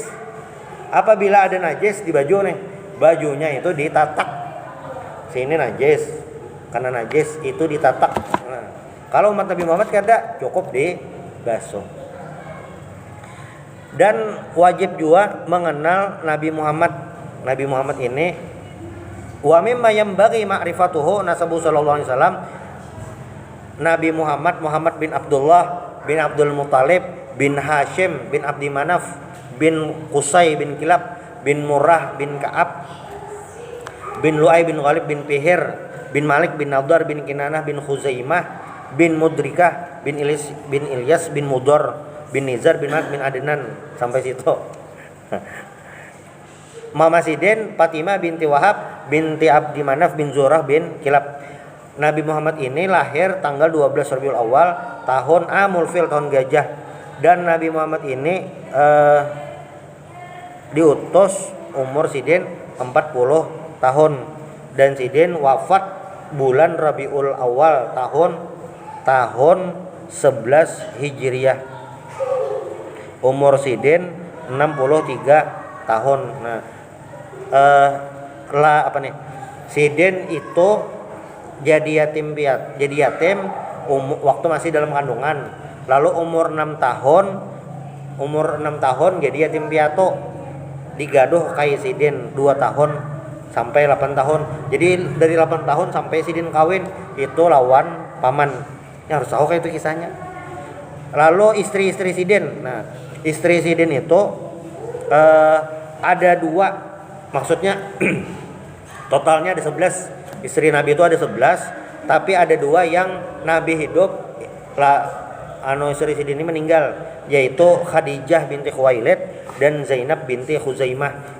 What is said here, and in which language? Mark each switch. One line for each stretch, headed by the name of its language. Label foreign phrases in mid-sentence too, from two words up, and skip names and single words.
Banjar: Apabila ada najis di baju nih, bajunya itu ditatak. Sini najis, karena najis itu ditatak. Nah, kalau umat Nabi Muhammad kada, cukup dibasuh. Dan wajib juga mengenal Nabi Muhammad. Nabi Muhammad ini
Arabic: ومما ينبغي معرفته نسبه صلى الله عليه وسلم.
Banjar: Nabi Muhammad bin Abdullah bin Abdul Muthalib bin Hashim bin Abdi Manaf bin Qusay bin Kilab bin Murrah bin Ka'ab bin Lu'ay bin Ghalib bin Fihir bin Malik bin Nadar bin Kinanah bin Khuzaimah bin Mudrikah bin Ilyas bin Mudor bin Nizar bin Malik bin Adnan sampai situ. Mama Sidin Fatimah binti Wahab binti Abdi Manaf bin Zurah bin Kilab. Nabi Muhammad ini lahir tanggal 12 Rabiul Awal tahun
Arabic: عام الفيل,
Banjar: tahun gajah. Dan Nabi Muhammad ini diutus umur Sidin 40 tahun dan Sidin wafat bulan Rabiul Awal tahun 11 Hijriah. Umur Sidin 63 tahun. Nah, Sidin itu jadi yatim waktu masih dalam kandungan. Lalu umur 6 tahun jadi yatim piatu. Digaduh kai Sidin 2 tahun sampai 8 tahun. Jadi dari 8 tahun sampai Sidin kawin itu lawan paman. Harus tahu kayak itu kisahnya. Lalu istri-istri Sidin. Nah, istri Sidin itu ada 2. Maksudnya totalnya ada 11. Istri Nabi itu ada 11, tapi ada 2 yang Nabi hidup istri Sidin ini meninggal, yaitu Khadijah binti Khuwailid dan Zainab binti Khuzaimah.